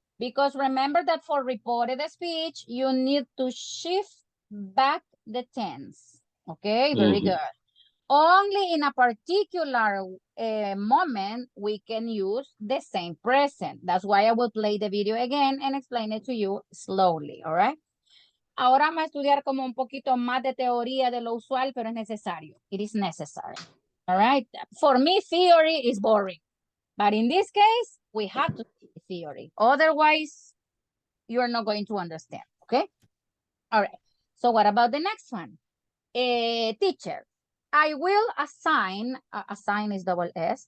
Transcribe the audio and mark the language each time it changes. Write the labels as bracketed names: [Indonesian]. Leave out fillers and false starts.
[English] Because remember that for reported speech, you need to shift back the tense. Okay, very good. Only in a particular moment, we can use the same present. That's why I will play the video again and explain it to you slowly, all right? [Spanish] Ahora vamos a estudiar como un poquito más de teoría de lo usual, pero es necesario. [English] It is necessary, all right? For me, theory is boring. But in this case, we have to see theory. Otherwise, you're not going to understand, okay? All right. So what about the next one? Teacher, I will assign, assign is double S.